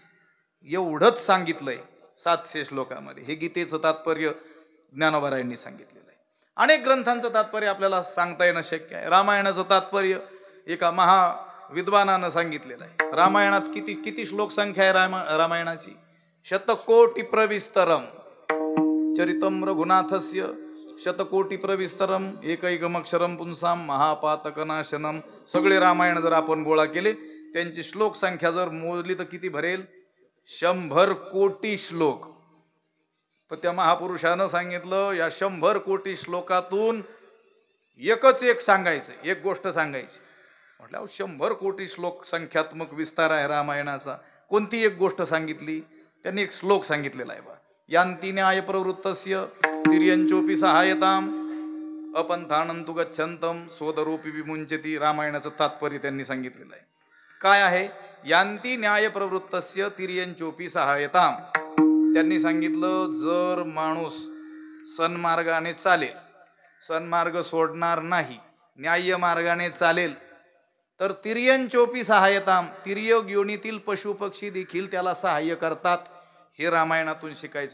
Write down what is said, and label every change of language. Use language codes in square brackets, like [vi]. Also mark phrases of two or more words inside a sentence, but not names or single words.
[mr] एवढंच सांगितलंय 700 श्लोकामध्ये. हे गीतेचं तात्पर्य ज्ञानोबारायांनी सांगितलेलं आहे. अनेक ग्रंथांचं तात्पर्य आपल्याला सांगता येणं शक्य आहे. रामायणाचं तात्पर्य एका महाविद्वानानं सांगितलेलं आहे. रामायणात किती श्लोक संख्या आहे रामायणाची? [sa] 100 प्रविस्तरम. चरितम रघुनाथस्य 100 प्रविस्तरम एकैकमक्षरम पुंसाम महापातकनाशनम. [mr] सगळे रामायण जर आपण गोळा केले, त्यांची श्लोक संख्या जर मोजली तर किती भरेल? 100 कोटी श्लोक. तर त्या महापुरुषानं सांगितलं या 100 कोटी श्लोकातून एकच एक सांगायचं, एक गोष्ट सांगायची. म्हटलं 100 कोटी श्लोक संख्यात्मक विस्तार आहे रामायणाचा, कोणती एक गोष्ट सांगितली? त्यांनी एक श्लोक सांगितलेला आहे बा. [sa] यांती न्याय प्रवृत्तस्य तिर्यंचोपी सहायताम अपंथानंतु गच्छन्तम सोदरूपी विमुंचती. [mr] रामायणाचं तात्पर्य त्यांनी सांगितलेलं आहे. काय आहे? [sa] यांती न्याय प्रवृत्तस्य तिर्यंचोपी सहायताम. [mr] त्यांनी सांगितलं जर माणूस सन्मार्गाने चालेल, सन्मार्ग सोडणार नाही, न्याय्य मार्गाने चालेल, तर [sa] तिर्यंचोपी सहायताम, [mr] तिर्यक योनीतील पशुपक्षी देखील त्याला सहाय्य करतात. हे रामायणातून शिकायचं.